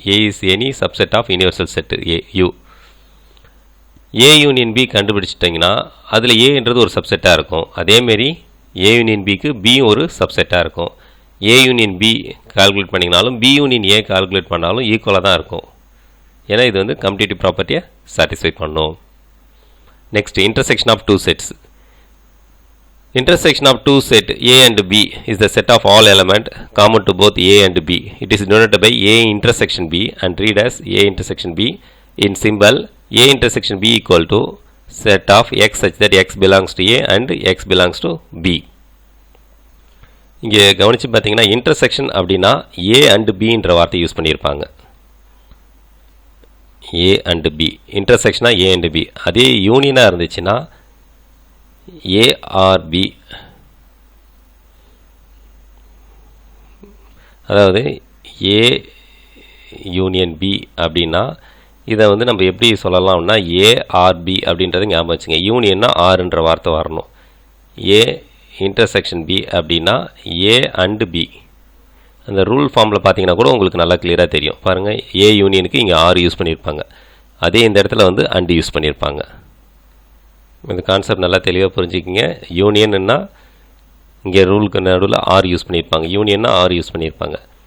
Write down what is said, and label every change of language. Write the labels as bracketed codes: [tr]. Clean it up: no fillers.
[ta] A is any subset of universal set A union B கண்டுபிடிச்சிட்டிங்கன்னா அதில் ஏன்றது ஒரு சப்செட்டாக இருக்கும். அதேமாரி ஏ யூனியன் பிக்கு பி ஒரு சப்செட்டாக இருக்கும். A union B calculate பண்ணிங்கனாலும் B union A calculate பண்ணாலும் ஈக்குவலாக தான் இருக்கும். ஏன்னா இது வந்து கம்ப்ளீட்டிவ் ப்ராப்பர்ட்டியை சாட்டிஸ்ஃபை பண்ணும். [en] Next intersection of two sets. Intersection of two set A and B is the set of all element common to both A and B. It is denoted by A intersection B and read as A intersection B. In symbol, A intersection B equal to set of X such that X belongs to A and X belongs to B. [ta] இங்கே கவனிச்சு பார்த்தீங்கன்னா intersection அப்படின்னா A and B என்ற வார்த்தை use பண்ணியிருப்பாங்க. [en] A and B இன்டர்செக்ஷனா A and B. [ta] அதே யூனியனாக இருந்துச்சுன்னா A or B, அதாவது A யூனியன் B அப்படின்னா இதை வந்து நம்ம எப்படி சொல்லலாம்னா A or B அப்படின்றத ஞாபகம் வச்சுங்க. யூனியன்னா ஆர்ன்ற வார்த்தை வரணும். [en] A intersection B அப்படின்னா A and B. [ta] அந்த ரூல் ஃபார்மில் பார்த்தீங்கன்னா கூட உங்களுக்கு நல்லா கிளியராக தெரியும். பாருங்கள், A யூனியனுக்கு இங்கே ஆர் யூஸ் பண்ணியிருப்பாங்க, அதே இந்த இடத்துல வந்து அண்ட் யூஸ் பண்ணியிருப்பாங்க. இந்த கான்செப்ட் நல்லா தெளிவாக புரிஞ்சுக்கிங்க. யூனியன்னா இங்கே ரூலுக்கு நடுவில் ஆர் யூஸ் பண்ணியிருப்பாங்க, யூனியன்னா ஆர் யூஸ் பண்ணியிருப்பாங்க.